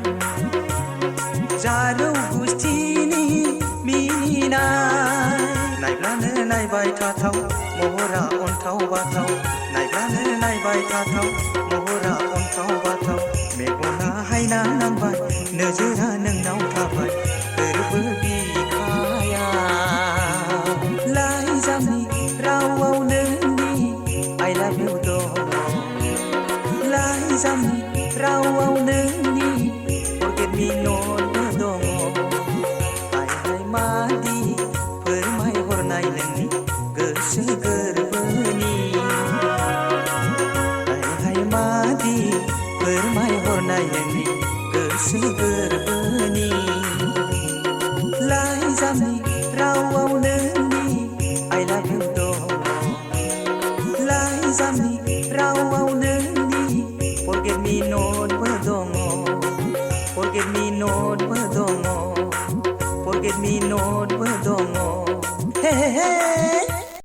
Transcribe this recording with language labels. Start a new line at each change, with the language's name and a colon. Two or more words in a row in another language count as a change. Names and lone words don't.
Bodo: जारौ गुस्थिनि मिनिनाय नायब्लानो नायबाय थाथाव महरा अन्थाव बाथाव नायब्लानो नायबाय थाथाव महरा अन्थाव बाथाव मेगना हायना नांबाय नोजोरा नोंनाव थाबाय गोरबो बिखाया लाइजामनि रावाव नोंनि
English: I love you
Bodo: दं लाइजामनि रावाव नोंनि
English: forget me not
Bodo: बो दङ हाय हाय मादि फोरमायहरनाय नोंनि गोसो गोरबोनि हाय हाय मादि फोरमायहरनाय नोंनि गोसो गोरबोनि लाइजामनि रावाव नोंनि
English: I love you
Bodo: दं लाइजामनि रावाव नोंनि
English: forget me not
Bodo: बो दङ
English: forget me not
Bodo: बो दङ
English: forget me not
Bodo: बो दङ हे हे हे